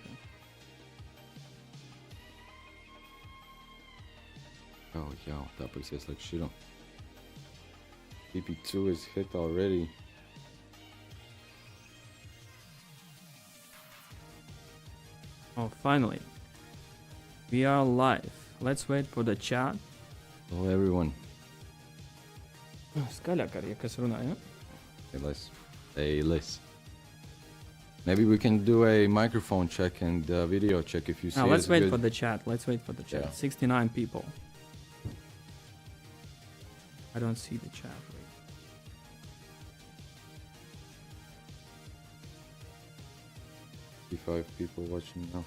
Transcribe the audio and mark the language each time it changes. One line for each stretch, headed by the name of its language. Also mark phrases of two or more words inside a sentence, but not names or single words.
English: Oh, yeah, that is like shit. PP2 is hit already. Oh, finally. We are live. Let's wait for the chat. Hello, everyone.
Latvian: Skaļāk arī, kas runāja.
English: Hey, Les. Maybe we can do a microphone check and video check if you see. No, let's wait good. for the chat. Let's wait for the chat. Yeah. 69 people. I don't see the chat. Wait. Five people watching now.